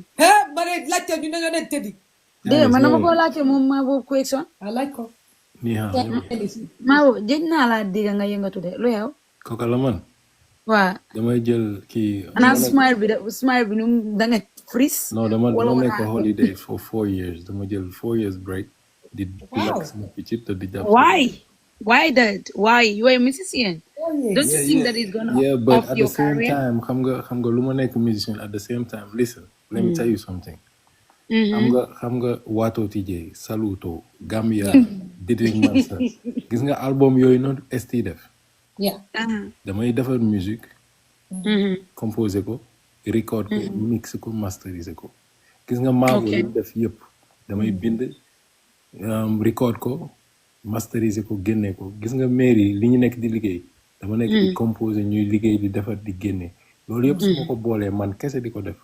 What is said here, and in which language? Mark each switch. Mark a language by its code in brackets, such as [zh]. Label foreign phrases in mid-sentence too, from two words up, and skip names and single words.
[wo] ma ne laajte ñu ne nga ne tëddi dégg man dama koo laajte moom maa boobu question laaj ko nii maa boobu jëj naa laa dégg nga yëngatu de lu yow kooka la man waaw damay jël kii xanaa smile bi nu da nga freeze non dama nekk holiday [en] for 4 years [wo] dama jël [en] 4 years break [wo] di lakk sama picc te di jàpp [en] why you are a musician don't you think that is gonna but off at your the same career [wo] time xam nga lu ma nekk [en] musician at the same time listen let me tell you something [wo] xam nga Wato Tijee Saluto Gambia Didrik Mansa gis nga album yooyu noonu ST def damay defar musique composer ko record ko mix ko masteriser ko gis nga maabo li def yëpp damay bind record ko masteriser ko génne ko gis nga mairie li ñu nekk di liggéey dama nekk di composer ñuy liggéey di defar di génne loolu yëpp su ma ko boolee man kese di ko def